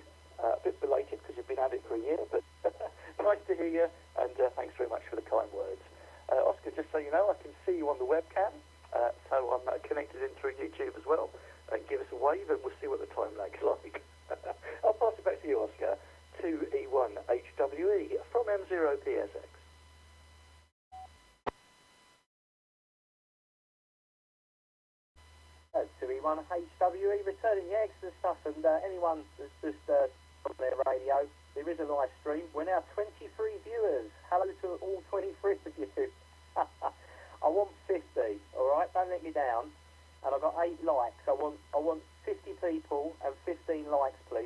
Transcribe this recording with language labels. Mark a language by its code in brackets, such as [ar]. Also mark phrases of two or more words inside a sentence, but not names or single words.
[en] A bit belated because you've been at it for a year, but nice to hear you, and thanks very much for the kind words. Oscar, just so you know, I can see you on the webcam, so I'm connected in through YouTube as well. Give us a wave and we'll see what the time lag's like. I'll pass it back to you, Oscar. 2E1HWE from M0PSX. 2E1HWE returning the excellent stuff, and anyone that's just on their radio, there is a live stream. We're now 23 viewers. Hello to all 23 of you. I want 50, all right? Don't let me down. And I've got 8 likes. I want 50 people and 15 likes, please.